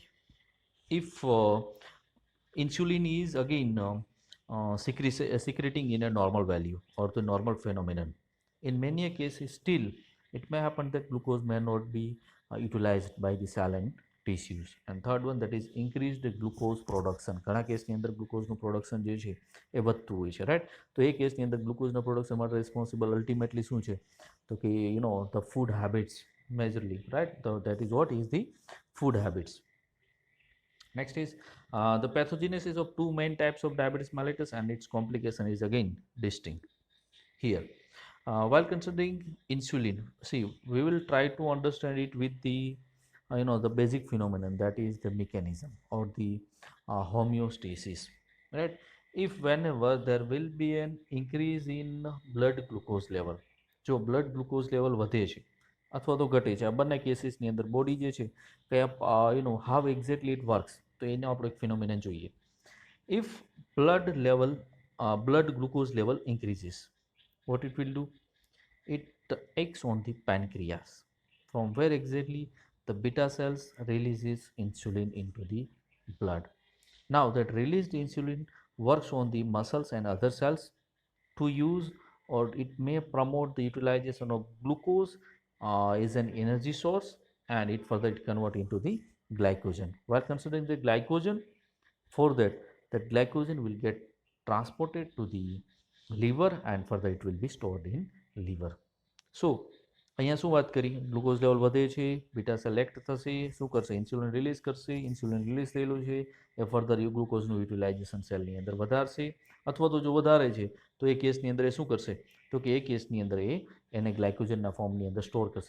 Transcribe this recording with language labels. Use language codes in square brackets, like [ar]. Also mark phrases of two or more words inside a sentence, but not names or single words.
[en] If insulin is again secreting in a normal value or the normal phenomenon, in many cases still it may happen that glucose may not be utilized by the cell and tissues. And third one, that is increased glucose production. [gu] ઘણા કેસની અંદર ગ્લુકોઝનું પ્રોડક્શન જે છે એ વધતું હોય છે, રાઈટ? તો એ કેસની અંદર ગ્લુકોઝના પ્રોડક્શન માટે રિસ્પોન્સિબલ અલ્ટિમેટલી શું છે? તો કે [en] the food habits majorly, right? So that is what is the food habits. Next is the pathogenesis of two main types of diabetes mellitus, and its complication is again distinct here. While considering insulin, see, we will try to understand it with the the basic phenomenon, that is the mechanism or the homeostasis, right? If whenever there will be an increase in blood glucose level, [gu] જો [en] blood glucose level [gu] વધે છે અથવા તો ઘટે છે, આ બંને કેસીસની અંદર બોડી જે છે કયા [en] how exactly it works, [gu] તો એને આપણે એક ફિનોમિનન જોઈએ. [en] If blood glucose level increases, what it will do? It acts on the pancreas, from where exactly the beta cells releases insulin into the blood. Now that released insulin works on the muscles and other cells to use, or it may promote the utilization of glucose is an energy source, and it further convert into the glycogen. While considering the glycogen, for that glycogen will get transported to the liver, and further it will be stored in liver. [gu] So અહીંયા શું વાત કરી? ગ્લુકોઝ લેવલ વધે છે, [en] beta cell [gu] એક્ટ થશે, શું કરશે? [en] insulin release [gu] કરશે. [en] insulin release [gu] થયેલું છે એ ફર્ધર ગ્લુકોઝનું યુટિલાઇઝેશન સેલની અંદર વધારશે, અથવા તો જો વધારે છે તો એ કેસની અંદર એ શું કરશે? તો કે એ કેસની અંદર એને ગ્લાયકોજનના ફોર્મની અંદર સ્ટોર કરશે.